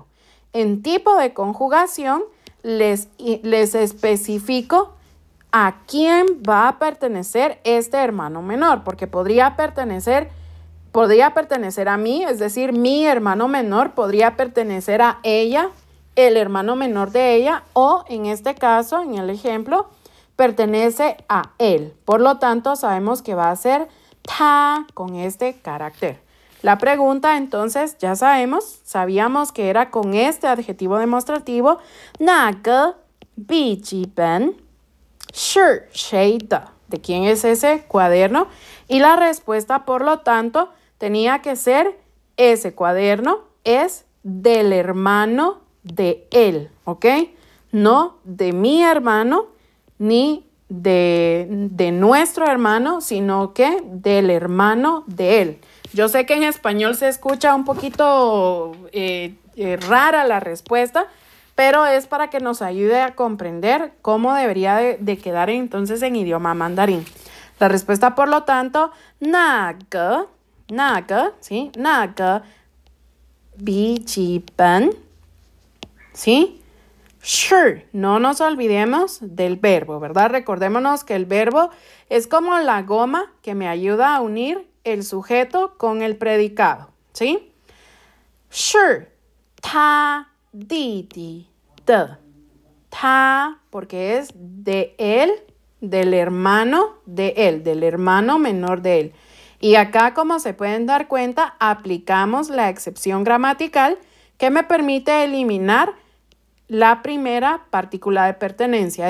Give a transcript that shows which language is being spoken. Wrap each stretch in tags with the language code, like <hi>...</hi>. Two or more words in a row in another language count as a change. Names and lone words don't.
<es>En tipo de conjugación les especifico a quién va a pertenecer este hermano menor, porque podría pertenecer a mí, es decir, mi hermano menor podría pertenecer a ella, el hermano menor de ella, o en este caso, en el ejemplo, pertenece a él. Por lo tanto, sabemos que va a ser ta con este carácter. La pregunta, entonces, ya sabíamos que era con este adjetivo demostrativo,</es> <zh>那个笔记本是谁的?</zh> <es>¿De quién es ese cuaderno? Y la respuesta, por lo tanto, tenía que ser ese cuaderno es del hermano de él, ¿ok? No de mi hermano ni de nuestro hermano, sino que del hermano de él. Yo sé que en español se escucha un poquito rara la respuesta, pero es para que nos ayude a comprender cómo debería de quedar entonces en idioma mandarín. La respuesta, por lo tanto,</es> <zh>那个, ¿sí? 那个笔记本,</zh> <es>¿sí? Sure, no nos olvidemos del verbo, ¿verdad? Recordémonos que el verbo es como la goma que me ayuda a unir el sujeto con el predicado, ¿sí? Sure,</es> <zh>他弟弟的, 他,</zh> <es>porque es de él, del hermano de él, del hermano menor de él. Y acá, como se pueden dar cuenta, aplicamos la excepción gramatical que me permite eliminar la primera partícula de pertenencia.</es>